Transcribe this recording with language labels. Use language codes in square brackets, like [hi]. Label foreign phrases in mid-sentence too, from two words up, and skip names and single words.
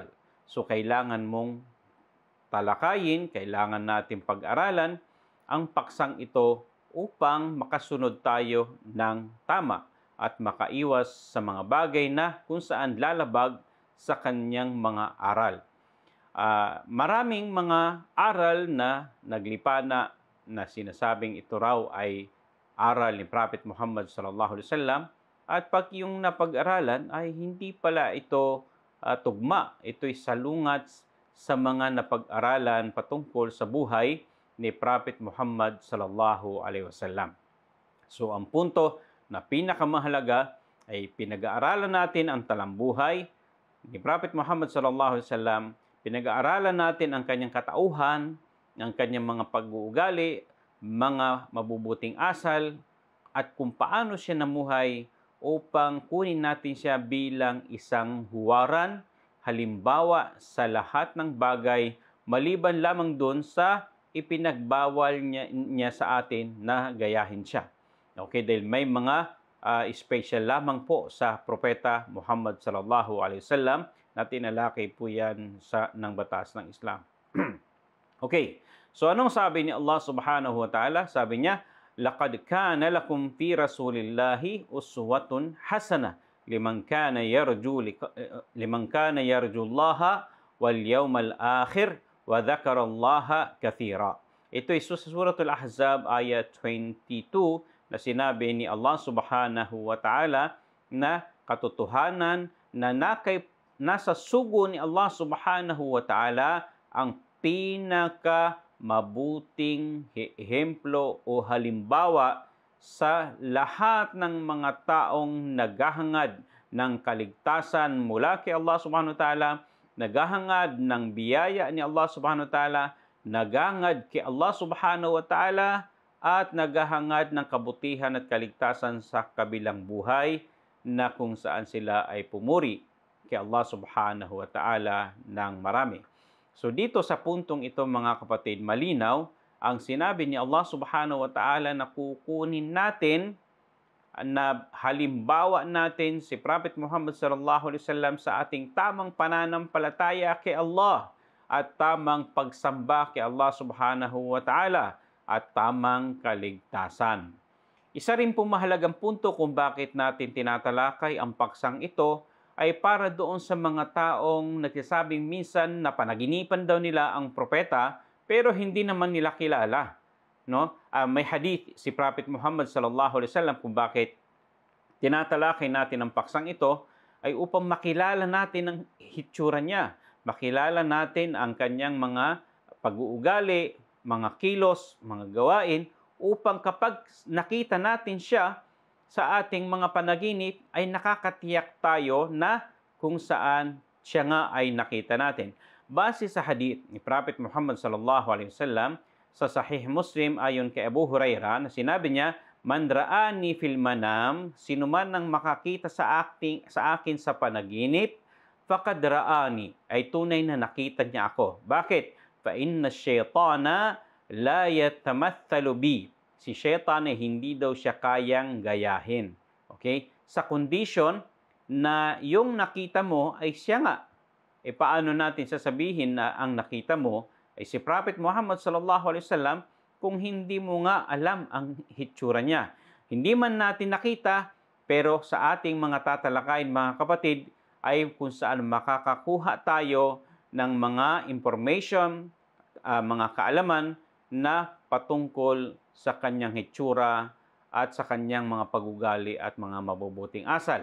[tl] So kailangan mong talakayin, kailangan natin pag-aralan ang paksang ito upang makasunod tayo ng tama at makaiwas sa mga bagay na kung saan lalabag sa kanyang mga aral. Maraming mga aral na naglipana na sinasabing ito raw ay aral ni Prophet Muhammad [ar] صلى الله عليه وسلم, [tl] at pag yung napag-aralan ay hindi pala ito tugma. Ito'y salungat sa mga napag-aralan patungkol sa buhay ni Prophet Muhammad [ar] صلى الله عليه وسلم. [tl] So ang punto na pinakamahalaga ay pinag-aaralan natin ang talambuhay ni Prophet Muhammad sallallahu [ar] عليه وسلم, [tl] pinag-aaralan natin ang kanyang katauhan, ang kanyang mga pag-uugali, mga mabubuting asal, at kung paano siya namuhay upang kunin natin siya bilang isang huwaran, halimbawa sa lahat ng bagay, maliban lamang doon sa ipinagbawal niya sa atin na gayahin siya. Okay, dahil may mga special lamang po sa propeta Muhammad [ar] صلى الله عليه وسلم [tl] na tinalakay po yan ng batas ng Islam. Okay, so anong sabi ni Allah [ar] سبحانه وتعالى? [tl] Sabi niya, [ar] "لقد كان لكم في رسول الله أسوة حسنة لمن كان يرجو الله واليوم الآخر وذكر الله كثيرا. [tl] Ito ay sa Suratul Ahzab ayat 22 na sinabi ni Allah [ar] سبحانه وتعالى [tl] na katotohanan na nasa sugo ni Allah [ar] سبحانه وتعالى [tl] ang pinaka mabuting ehemplo o halimbawa sa lahat ng mga taong naghahangad ng kaligtasan mula kay Allah [ar] سبحانه وتعالى, [tl] naghahangad ng biyaya ni Allah [ar] سبحانه وتعالى, [tl] naghahangad kay Allah [ar] سبحانه وتعالى, [tl] at naghahangad ng kabutihan at kaligtasan sa kabilang buhay na kung saan sila ay pumuri kay Allah [ar] سبحانه وتعالى [tl] ng marami. So dito sa puntong ito mga kapatid, malinaw ang sinabi ni Allah [ar] سبحانه وتعالى [tl] na kukunin natin, na halimbawa natin si Prophet Muhammad [ar] صلى الله عليه وسلم [tl] sa ating tamang pananampalataya kay Allah at tamang pagsamba kay Allah [ar] سبحانه وتعالى [tl] at tamang kaligtasan. Isa rin pong mahalagang punto kung bakit natin tinatalakay ang paksang ito ay para doon sa mga taong nagsasabing minsan na panaginipan daw nila ang propeta pero hindi naman nila kilala. No? May hadith si Prophet Muhammad [ar] صلى الله عليه وسلم [tl] kung bakit tinatalakay natin ang paksang ito ay upang makilala natin ang hitsura niya, makilala natin ang kanyang mga pag-uugali, mga kilos, mga gawain, upang kapag nakita natin siya sa ating mga panaginip, ay nakakatiyak tayo na kung saan siya nga ay nakita natin. Base sa hadith ni Prophet Muhammad [ar] صلى الله عليه وسلم [tl] sa Sahih Muslim ayon kay Abu Hurairah na sinabi niya, [ar] "من رآني في المنام, [tl] sino man ang makakita sa akin sa panaginip, [ar] فقد رآني, [tl] ay tunay na nakita niya ako." Bakit? [ar] فإن الشيطان لا يتمثل بي. [tl] Si syaitan ay hindi daw siya kayang gayahin. Okay? Sa condition na yung nakita mo ay siya nga. E paano natin sasabihin na ang nakita mo ay si Prophet Muhammad [ar] صلى الله عليه وسلم [tl] kung hindi mo nga alam ang hitsura niya? Hindi man natin nakita, pero sa ating mga tatalakayin mga kapatid ay kung saan makakakuha tayo ng mga information, mga kaalaman na patungkol sa kanyang hitsura at sa kanyang mga pag-ugali at mga mabubuting asal.